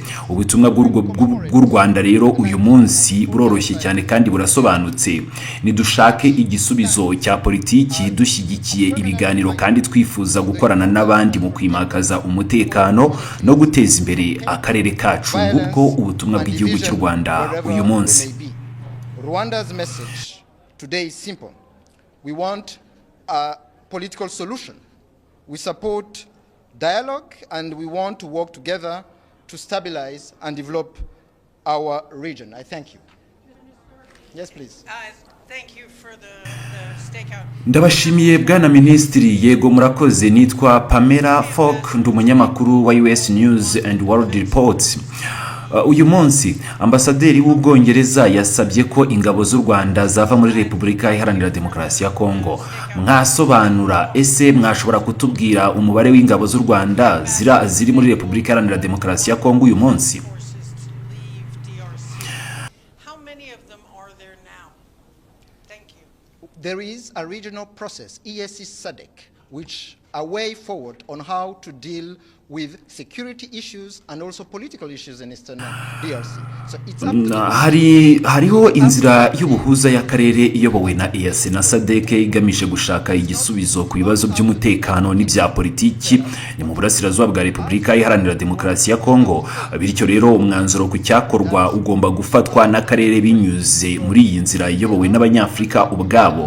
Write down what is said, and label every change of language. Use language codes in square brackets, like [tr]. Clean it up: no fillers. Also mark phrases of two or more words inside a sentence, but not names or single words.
[rw] Ubutumwa bw'u Rwanda rero uyu munsi buroroshye cyane kandi burasobanutse. Nidushake igisubizo cya politiki dushyigikiye ibiganiro kandi twifuza gukorana n'abandi mu kwimakaza umutekano no guteza imbere akarere kacu. Ubwo ubutumwa bw'igihugu cy'u Rwanda uyu munsi. [en] Rwanda's message today is simple. We want a political solution. We support dialogue and we want to work together to stabilize and develop our region. I thank you. Yes, please. Thank you for the stakeout. [rw] Ndabashimiye bwana Minisitiri. Yego murakoze. Nitwa Pamela Falk, ndi umunyamakuru wa US News and World Report. Uyu munsi ambasaderi w'Ubwongereza yasabye ko ingabo z'u Rwanda zava muri Repubulika Iharanira Demokarasi ya Kongo. Mwasobanura ese mwashobora kutubwira umubare w'ingabo z'u Rwanda ziri muri Repubulika Iharanira Demokarasi ya Kongo uyu munsi? [en] There is a regional process, EAC SADC, which a way forward on how to deal with security issues and also political issues in Eastern DRC. So it's up to [rw] hariho inzira y'ubuhuza y'akarere iyobowe na EAC na SADC igamije gushaka igisubizo ku bibazo by'umutekano n'ibya politiki ni mu burasirazuba bwa Repubulika Iharanira Demokarasi ya Kongo. Bityo rero umwanzuro ku cyakorwa ugomba gufatwa n'akarere binyuze muri iyi nzira iyobowe n'abanyafrika ubwabo.